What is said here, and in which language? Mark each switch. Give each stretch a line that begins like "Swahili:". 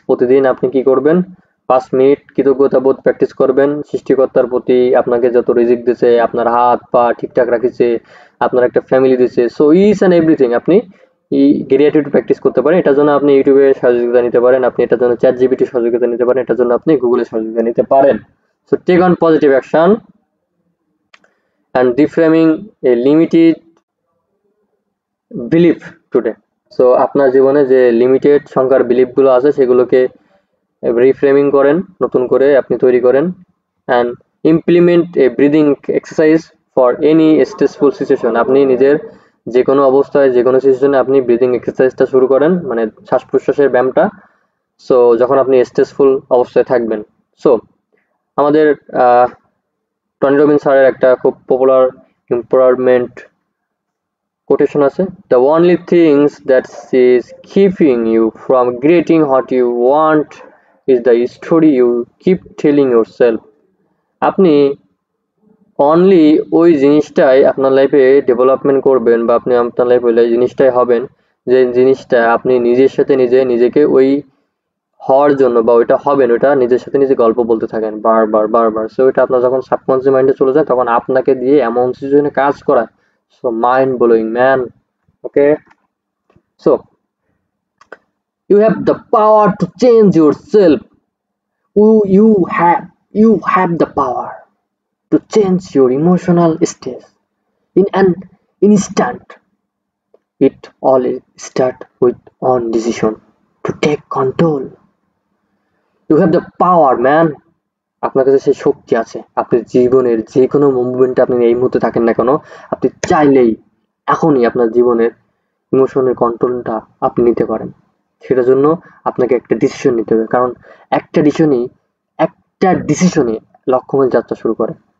Bangla: প্রতিদিন আপনি কি করবেন? 5 মিনিট কৃতজ্ঞতাবোধ প্র্যাকটিস করবেন সৃষ্টিকর্তার প্রতি। আপনাকে যত রিজিক দিছে, আপনার হাত পা ঠিকঠাক রাখিছে, আপনার একটা ফ্যামিলি দিছে,
English: so each and everything
Bangla: আপনি এই গ্র্যাটিটিউড প্র্যাকটিস করতে পারেন। এটার জন্য আপনি ইউটিউবে সহযোগিতা নিতে পারেন, আপনি এটার জন্য চ্যাট জিপিটি সহযোগিতা নিতে পারেন, এটার জন্য আপনি গুগলের সহযোগিতা নিতে পারেন।
English: So take on positive action and reframing a limited belief today.
Bangla: So আপনার জীবনে যে লিমিটেড সংখ্যার বিলিফগুলো আছে সেগুলোকে রিফ্রেমিং করেন, নতুন করে আপনি তৈরি করেন।
English: And implement a breathing exercise for any stressful situation.
Bangla: আপনি নিজের যে কোনো অবস্থায়, যে কোনো সিচুয়েশনে আপনি ব্রিদিং এক্সারসাইজটা শুরু করেন, মানে শ্বাস প্রশ্বাসের ব্যায়ামটা। সো যখন আপনি স্ট্রেসফুল অবস্থায় থাকবেন। সো আমাদের টনি রবিন্স স্যারের একটা খুব পপুলার এমপাওয়ারমেন্ট কোটেশন আছে,
English: The only things that is keeping you from getting what you want is the story you keep telling yourself.
Bangla: আপনি অনলি ওই জিনিসটাই আপনার লাইফে ডেভেলপমেন্ট করবেন, বা আপনি আপনার লাইফে ওই জিনিসটাই হবেন যে জিনিসটা আপনি নিজের সাথে নিজেকে ওই হওয়ার জন্য, বা ওইটা হবেন, ওইটা নিজের সাথে নিজে গল্প বলতে থাকেন বারবার। সো এটা আপনার যখন সাবকনসিয়াস মাইন্ডে চলে যায়, তখন আপনাকে দিয়ে এমন সিচুয়েশনে কাজ করায়,
English: So mind blowing man. Okay, so you have the power to change yourself. You have the power to change your emotional state in an instant. It all start with one decision to take control. You have the power, man.
Bangla: আপনার কাছে সেই শক্তি আছে। আপনি জীবনের যে কোনো মুভমেন্টে আপনি এই মুহূর্তে থাকেন না কেন, আপনি চাইলেই এখনই আপনার জীবনের ইমোশনের কন্ট্রোলটা আপনি নিতে পারেন। সেটার জন্য আপনাকে একটা ডিসিশন নিতে হবে। কারণ একটা ডিসিশনই লক্ষ্যমাইল যাত্রা শুরু করে।